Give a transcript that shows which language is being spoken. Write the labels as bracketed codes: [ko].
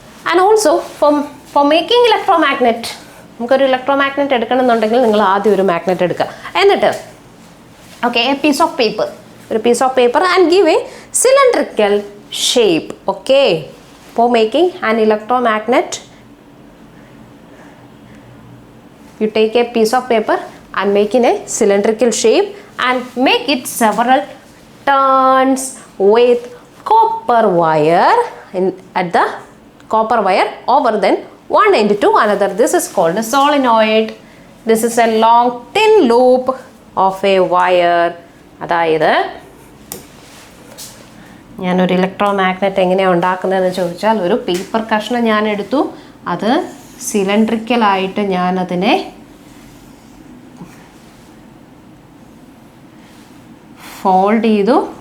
[en] and also for making electro magnet, [ml] നമുക്കൊരു electro magnet എടുക്കണമെന്നുണ്ടെങ്കിൽ നിങ്ങൾ ആദ്യം ഒരു മാഗ്നറ്റ് എടുക്കുക, എന്നിട്ട് [en] Okay a piece of paper and give a cylindrical shape. Okay, for making an electro magnet you take a piece of paper and make in a cylindrical shape and make it several turns with copper wire at the copper wire over then one end to another. This is called a solenoid. This is a long thin loop of a wire. [ml] അതായത് ഞാനൊരു electro magnet എങ്ങനെയാണ് ഉണ്ടാക്കുന്നതെന്ന് ചോദിച്ചാൽ, ഒരു paper കഷ്ണം ഞാൻ എടുത്തു, അത് സിലിണ്ടറിക്കലായിട്ട് ഞാനതിനെ ഫോൾഡ് ചെയ്തു.